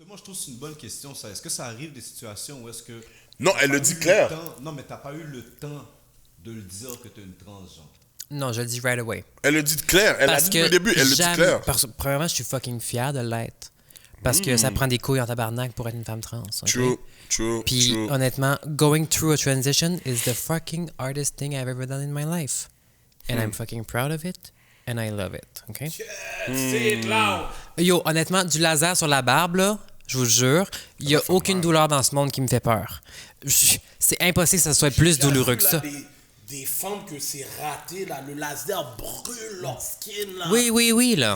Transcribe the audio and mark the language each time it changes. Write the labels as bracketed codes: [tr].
[fr] Moi, je trouve que c'est une bonne question, ça. Est-ce que ça arrive des situations où est-ce que... Non, elle le dit clair. Non, mais t'as pas eu le temps de le dire que t'es une trans, genre. Non, je le dis [en] right away. [fr] Elle le dit clair. Elle a Parce dit que au début, elle le dit jamais- clair. Premièrement, je suis fucking fier de l'être. Parce que ça prend des couilles en tabarnak pour être une femme trans. ok? [en] True. [fr] Puis honnêtement, [en] going through a transition is the fucking hardest thing I've ever done in my life. And I'm fucking proud of it. And I love it. OK? [fr] C'est là. Yo, honnêtement, du laser sur la barbe, là, je vous jure, il n'y a aucune douleur dans ce monde qui me fait peur. C'est impossible que ça soit plus douloureux que ça. Des femmes que c'est raté, là, le laser brûle leur skin, là. Oui, là.